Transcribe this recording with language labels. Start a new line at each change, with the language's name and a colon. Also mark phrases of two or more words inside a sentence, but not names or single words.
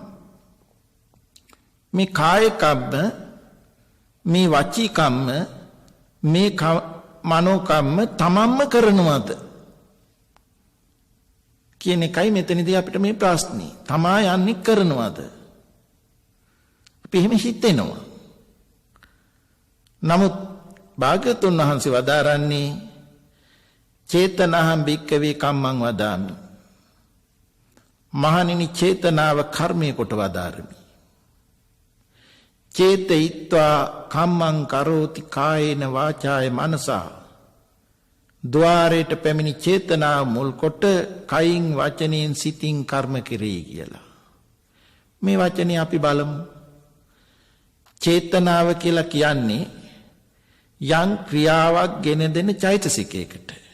Sinhala: මේ
Pali: කාය කම්ම
Sinhala: මේ
Pali: වචී කම්ම
Sinhala: මේ
Pali: මනෝ කම්ම
Sinhala: තමන්ම කරනවද කියන එකයි මෙතනදී අපිට මේ ප්‍රශ්නේ. තමා යන්නේ කරනවද? අපි එහෙම හිතෙනවා. නමුත් භාග්‍යවතුන් වහන්සේ වදාරන්නේ
Pali: චේතනහං භික්කවේ කම්මං වදාමි.
Sinhala: මහණෙනි චේතනාව කර්මයේ කොට වදාරමි.
Pali: චේතයිත්වා කම්මං කරෝති කායේන වාචාය මනසා.
Sinhala: ద్వාරයට පැමිණි චේතනාව මුල් කොට කයින් වචනයෙන් සිතින් කර්ම කෙරෙයි කියලා. මේ වචනේ අපි බලමු. චේතනාව කියලා කියන්නේ යම් ක්‍රියාවක් ගෙන දෙන චෛතසිකයකට.